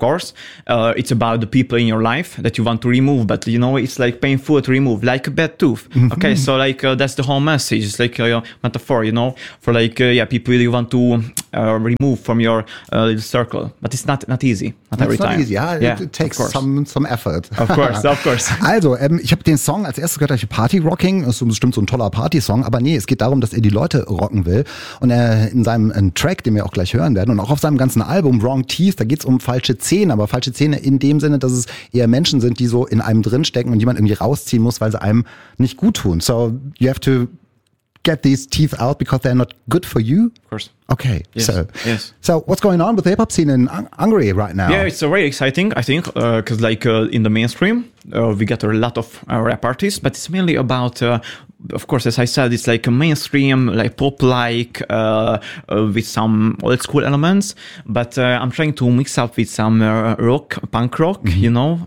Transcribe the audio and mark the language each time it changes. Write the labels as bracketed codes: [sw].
[en] Of course, it's about the people in your life that you want to remove. But it's like painful to remove, like a bad tooth. Mm-hmm. Okay, so that's the whole message. It's like a metaphor, for people. Really want to remove from your little circle, but it's not easy. It takes some effort. Of course. [de] Also, ich habe den Song als erstes gehört, Party Rocking, ist bestimmt so ein toller Party-Song, aber nee, es geht darum, dass er die Leute rocken will und er in seinem Track, den wir auch gleich hören werden und auch auf seinem ganzen Album Wrong Teeth, da geht es um falsche Zähne, aber falsche Zähne in dem Sinne, dass es eher Menschen sind, die so in einem drinstecken und jemand irgendwie rausziehen muss, weil sie einem nicht gut tun. [en] So, you have to get these teeth out because they're not good for you? Of course. Okay. Yes. So what's going on with the hip-hop scene in Hungary right now? Yeah, it's very exciting, I think, because in the mainstream, we get a lot of rap artists, but it's mainly about, of course, as I said, it's like a mainstream, like pop-like, with some old school elements, but I'm trying to mix up with some rock, punk rock, mm-hmm.